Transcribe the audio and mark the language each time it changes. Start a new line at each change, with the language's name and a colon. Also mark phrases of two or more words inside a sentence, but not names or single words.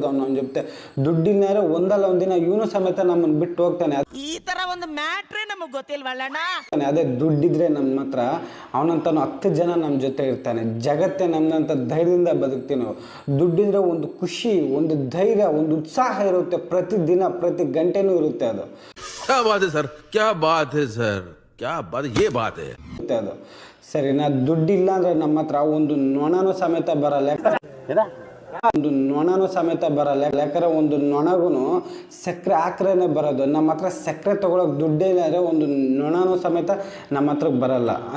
Kannada: ಅವನ ಜೊತೆ ದುಡ್ಡಿಲ್ಲ ಅಂದರೆ ಒಂದಲ್ಲ ಒಂದಿನ ಇವನು ಸಮೇತ ನಮ್ಮನ್ನು ಬಿಟ್ಟು ಹೋಗ್ತಾನೆ. ಈ ತರ ಒಂದು ಮ್ಯಾಟ್ರೇ ನಮಗೆ ಗೊತ್ತಿಲ್ವಲ್ಲಣ್ಣ. ಅದೇ ದುಡ್ಡಿದ್ರೆ ನಮ್ಮ ಹತ್ರ ಅವನಂತನೂ 10 ಜನ ನಮ್ಮ ಜೊತೆ ಇರ್ತಾನೆ. ಜಗತ್ತೇ ನಮ್ಮಂತ ಧೈರ್ಯದಿಂದ ಬದುಕ್ತೀವಿ ನಾವು. ದುಡ್ಡಿದ್ರೆ ಒಂದು ಖುಷಿ, ಒಂದು ಧೈರ್ಯ, ಒಂದು ಉತ್ಸಾಹ ಇರುತ್ತೆ. ಪ್ರತಿದಿನ ಪ್ರತಿ ಗಂಟೆನೂ ಇರುತ್ತೆ. ಅದು
Hindi: क्या बात है सर, क्या बात है सर, क्या बात, ये बात है
Kannada: ಅದು ಸರಿನಾ. ದುಡ್ಡಿಲ್ಲ ಅಂದರೆ ನಮ್ಮ ಹತ್ರ ಒಂದು ನೊಣನೂ ಸಮೇತ ಬರಲ್ಲ. ಒಂದು ನೊಣನೂ ಸಮೇತ ಬರಲ್ಲ. ಯಾಕಂದರೆ ಒಂದು ನೊಣಗೂ ಸಕ್ಕರೆ ಹಾಕ್ರೇನೆ ಬರೋದು. ನಮ್ಮ ಹತ್ರ ಸಕ್ಕರೆ ತೊಗೊಳಕ್ಕೆ ದುಡ್ಡಿಲ್ಲ ಅಂದರೆ ಒಂದು ನೊಣನೂ ಸಮೇತ ನಮ್ಮ ಹತ್ರಕ್ಕೆ ಬರಲ್ಲ.